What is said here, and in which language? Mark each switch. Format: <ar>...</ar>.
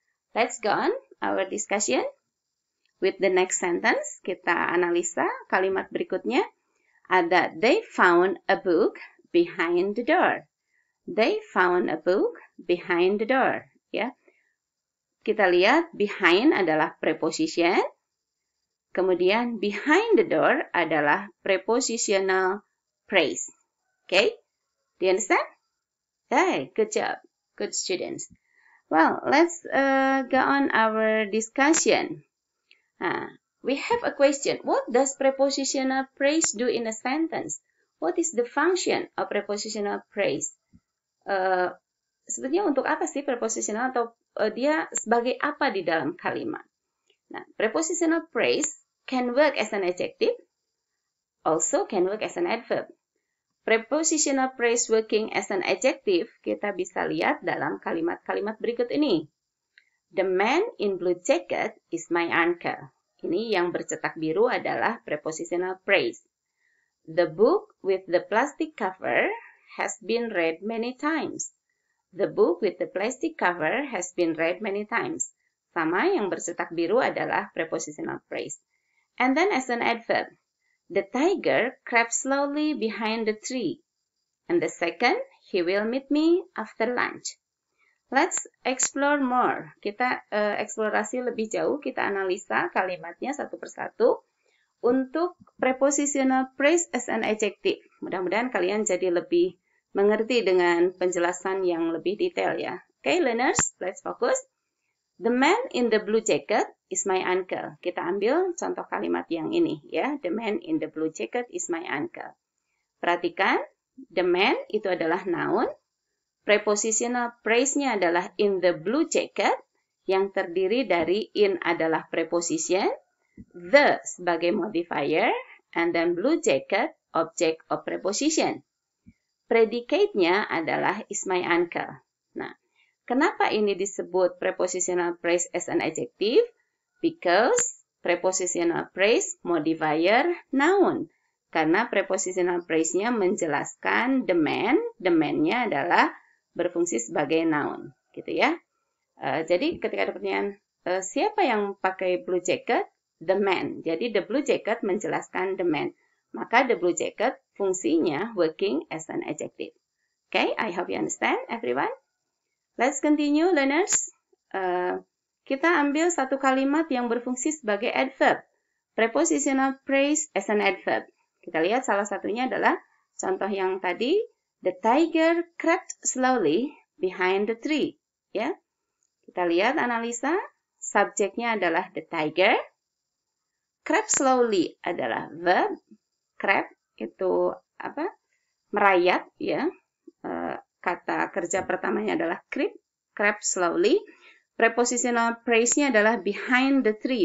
<en>Let's go on our discussion with the next sentence.</en> <id>Kita analisa kalimat berikutnya. Ada</id> <en>they found a book behind the door. They found a book behind the door. Ya.</en> <id>Kita lihat behind adalah preposition. Kemudian behind the door adalah prepositional phrase.</id> <en>Okay? Do you understand? Hey, good job. Good students. Well, let's go on our discussion. We have a question. What does prepositional phrase do in a sentence? What is the function of prepositional phrase?</en> <id>Sebetulnya untuk apa sih prepositional, atau dia sebagai apa di dalam kalimat?</id> <en>Nah, prepositional phrase can work as an adjective, also can work as an adverb.</en> <id>Prepositional phrase</id> <en>working as an adjective</en> <id>kita bisa lihat dalam kalimat-kalimat berikut ini.</id> <en>The man in blue jacket is my uncle.</en> <id>Ini yang bercetak biru adalah prepositional phrase.</id> <en>The book with the plastic cover has been read many times. The book with the plastic cover has been read many times.</en> <id>Sama, yang bercetak biru adalah prepositional phrase.</id> <en>And then as an adverb, the tiger crept slowly behind the tree. And the second, he will meet me after lunch. Let's explore more.</en> <id>Kita eksplorasi lebih jauh, kita analisa kalimatnya satu persatu. Untuk prepositional phrase as an adjective. Mudah-mudahan kalian jadi lebih mengerti dengan penjelasan yang lebih detail ya.</id> <en>Okay, learners, let's focus. The man in the blue jacket is my uncle.</en> <id>Kita ambil contoh kalimat yang ini ya.</id> <en>The man in the blue jacket is my uncle.</en> <id>Perhatikan, the man itu adalah noun. Prepositional phrase-nya adalah in the blue jacket, yang terdiri dari in adalah preposition, the sebagai modifier, and then blue jacket,</id> <en>object of preposition.</en> <id>Predicate-nya adalah is my uncle. Nah, kenapa ini disebut prepositional phrase as an adjective?</id> <en>Because prepositional phrase modifier noun.</en> <id>Karena prepositional phrase-nya menjelaskan the man-nya adalah berfungsi sebagai noun, gitu ya. Jadi ketika ada pertanyaan, siapa yang pakai blue jacket?</id> <en>The man.</en> <id>Jadi the blue jacket menjelaskan the man. Maka the blue jacket fungsinya</id> <en>working as an adjective. Okay, I hope you understand everyone. Let's continue, learners.</en> <id>Kita ambil satu kalimat yang berfungsi sebagai adverb.</id> <en>Prepositional phrase as an adverb.</en> <id>Kita lihat salah satunya adalah contoh yang tadi.</id> <en>The tiger crept slowly behind the tree.</en> <id>Ya, kita lihat analisa. Subjeknya adalah the tiger. Crept slowly adalah verb. Crept itu apa? Merayap. Ya, kata kerja pertamanya adalah creep. Crept slowly. Prepositional phrase-nya adalah behind the tree.</id>